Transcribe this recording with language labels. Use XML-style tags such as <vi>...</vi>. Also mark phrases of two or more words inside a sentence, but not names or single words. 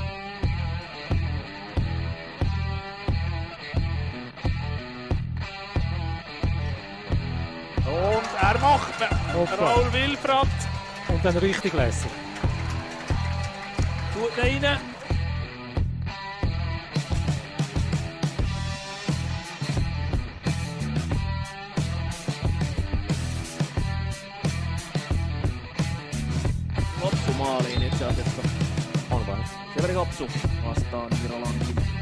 <de>Und er macht Raul Wilfrat. Und dann richtig lässig. Gut rein.</de> <fi>Loppumaaliin itse asiassa on vain Severi Hopsu vastaan Virolanki.</fi>